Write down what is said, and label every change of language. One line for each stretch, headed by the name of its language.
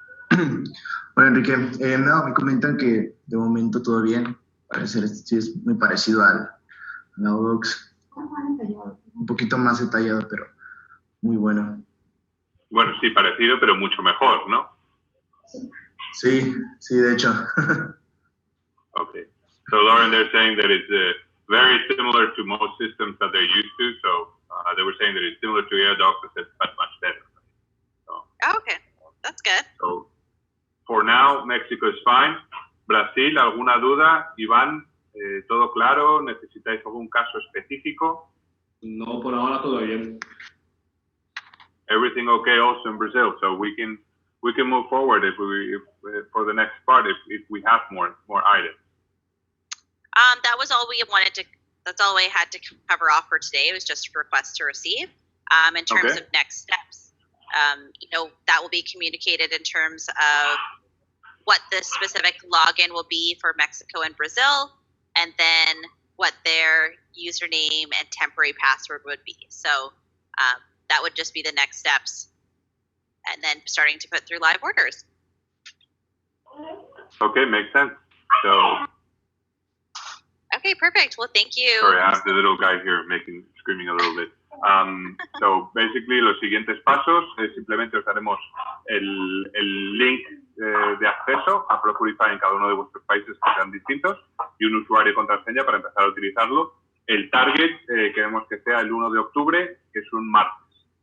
Spanish: Bueno, Enrique, no, me comentan que de momento todo bien. Parece sí es muy parecido al Audox. Un poquito más detallado, pero muy bueno. Bueno, sí, parecido, pero mucho mejor, ¿no? Sí, de hecho.
English: Okay. So, Lauren, they're saying that it's very similar to most systems that they're used to. So, they were saying that it's similar to Audox, but much better. So, okay, that's good. So, for now, Mexico is fine. Brasil,
Spanish: ¿alguna duda? Iván, ¿Todo claro? ¿Necesitáis algún caso específico? No, por ahora todo bien.
English: Everything okay also in Brazil, so we can move forward if for the next part if we have more items. That was all we wanted to. That's all we had to cover off for today. It was just requests to receive. In terms of next steps, that will be communicated in terms of what the specific login will be for Mexico and Brazil, and then what their username and temporary password would be. So that would just be the next steps, and then starting to put through live orders. Okay, makes sense. So. Okay, perfect. Well, thank you. Sorry, I have the little guy here screaming a little bit. So basically,
Spanish: los siguientes pasos simplemente os daremos el link de acceso a Procurify en cada uno de vuestros países que sean distintos y un usuario y contraseña para empezar a utilizarlo. El target queremos que sea el 1 de octubre, que es un martes.